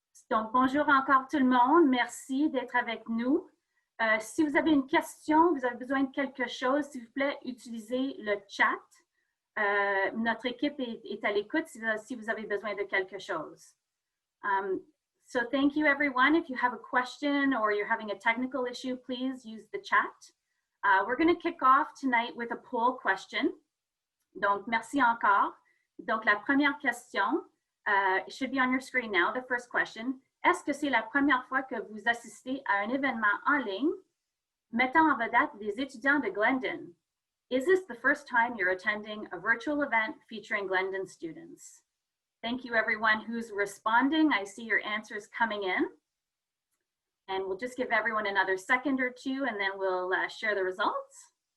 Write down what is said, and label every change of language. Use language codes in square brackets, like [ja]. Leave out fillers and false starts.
[fr] Donc, bonjour encore tout le monde. Merci d'être avec nous. Si vous avez une question, vous avez besoin de quelque chose, s'il vous plaît, utilisez le chat. Notre équipe est à l'écoute si vous avez besoin de quelque chose. [en] So thank you, everyone. If you have a question or you're having a technical issue, please use the chat. We're going to kick off tonight with a poll question. [fr] Donc, merci encore. Donc, la première question, [en] it should be on your screen now, the first question. [fr] Est-ce que c'est la première fois que vous assistez à un événement en ligne mettant en vedette des étudiants de Glendon? [en] Is this the first time you're attending a virtual event featuring Glendon students? Thank you, everyone who's responding. I see your answers coming in. And we'll just give everyone another second or two, and then we'll share the results.